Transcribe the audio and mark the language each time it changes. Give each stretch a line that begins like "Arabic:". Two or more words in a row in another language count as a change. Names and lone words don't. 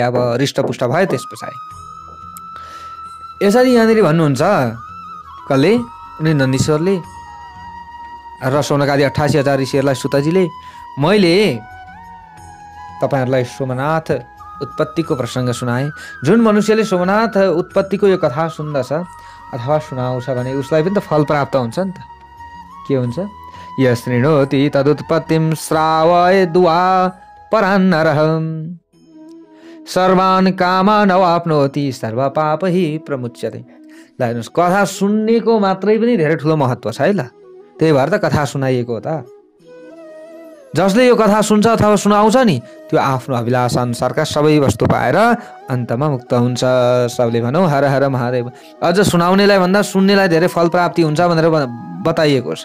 Nepali: अब हृष्टपुष्ट भयो त्यस पछाडि यसरी यहाँनिर भन्नुहुन्छ कसले, उनी नन्दीश्वरले र सौनकादि 88,000 ऋषिहरूलाई सुतजीले, मैले तपाईहरुलाई सोमनाथ उत्पत्तिको प्रसङ्ग सुनाए। जुन मनुष्यले सोमनाथ उत्पत्तिको यो कथा सुन्दछ अथवा सुनाउँछ भने उसलाई पनि त फल प्राप्त हुन्छ नि त। के हुन्छ,
Sanskrit: यशृणोति तदुत्पत्तिं श्रावयद्वा परान्नरः सर्वान् कामान् अवाप्नोति सर्व पाप हि प्रमुच्यते।
Nepali: ल हेर्नुहोस्, कथा सुन्नेको मात्रै पनि धेरै ठुलो महत्त्व छ है। ल त्यही भएर त कथा सुनाइएको हो त। जसले यो कथा सुन्छ अथवा सुनाउँछ नि त्यो आफ्नो अभिलाषा अनुसारका सबै वस्तु पाएर अन्तमा मुक्त हुन्छ। सबले भनौँ हर हर महादेव। अझ सुनाउनेलाई भन्दा सुन्नेलाई धेरै फल प्राप्ति हुन्छ भनेर बताइएको छ।